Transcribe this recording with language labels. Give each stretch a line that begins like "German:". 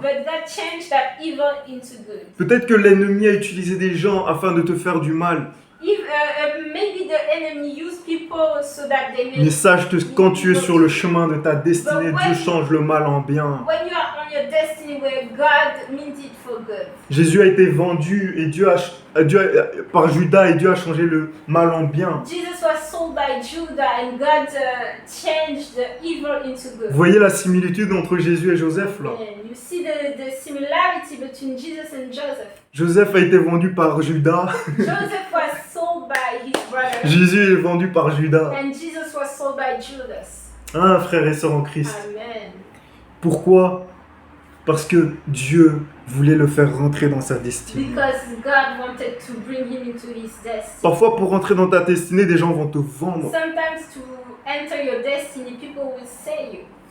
English: But God changed that evil into good.
French: Peut-être que l'ennemi a utilisé des gens afin de te faire du mal.
English: If, maybe the enemy used people so that they may...
French: Mais sache que quand tu es sur le chemin de ta destinée, Dieu change le mal en bien.
English: When you are on your destiny where God meant it for good.
French: Jésus a été vendu et par Judas et Dieu a changé le mal en bien.
English: Jesus was sold by Judah and God changed the evil into good.
French: Vous voyez la similitude entre Jésus et Joseph là?
English: And you see the similarity between Jesus and Joseph.
French: Joseph a été vendu par Judas.
English: Joseph was sold by his brother.
French: Jésus est vendu par Judas.
English: And Jesus was sold by Judas.
French: Hein, frères et sœurs en Christ.
English: Amen.
French: Pourquoi? Parce que Dieu voulait le faire rentrer dans sa destinée.
English: Because God wanted to bring him into his destiny.
French: Parfois, pour rentrer dans ta destinée, des gens vont te vendre.
English: Sometimes to enter your destiny, people will sell you.